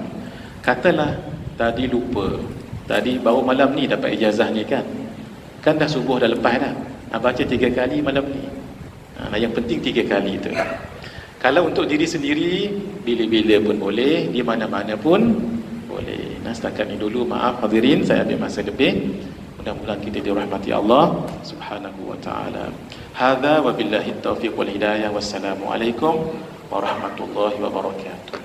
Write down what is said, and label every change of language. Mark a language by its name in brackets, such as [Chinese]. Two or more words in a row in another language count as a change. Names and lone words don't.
[Malay] Katalah tadi lupa, tadi baru malam ni dapat ijazah ni kan dah subuh dah lepas dah, baca 3 kali malam ni. Yang penting 3 kali tu. Kalau untuk diri sendiri, bila-bila pun boleh, di mana-mana pun boleh. Setakat ni dulu, maaf hadirin saya ambil masa lebih. Mudah-mudahan kita dirahmati Allah [Arabic] سبحانه وتعالى. هذا وبالله التوفيق والهداية. والسلام عليكم ورحمة الله وبركاته.